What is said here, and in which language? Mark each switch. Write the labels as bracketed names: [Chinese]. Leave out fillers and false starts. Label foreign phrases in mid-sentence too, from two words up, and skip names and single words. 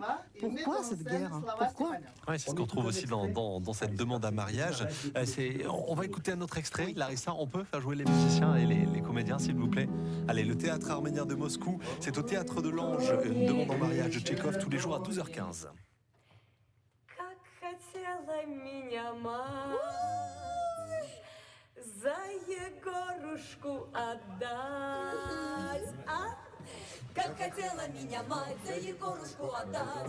[French] Pourquoi cette guerre? Pourquoi? Ouais, c'est ce qu'on trouve aussi dans cette demande à mariage. On va écouter un autre extrait. Larissa, on peut faire jouer les musiciens et les comédiens, s'il vous plaît? Allez, le théâtre arménien de Moscou, c'est au théâtre de l'Ange, une demande en mariage de Tchekhov tous les jours à 12h15. [Russian] Как хотела меня мать за Егорушку отдать.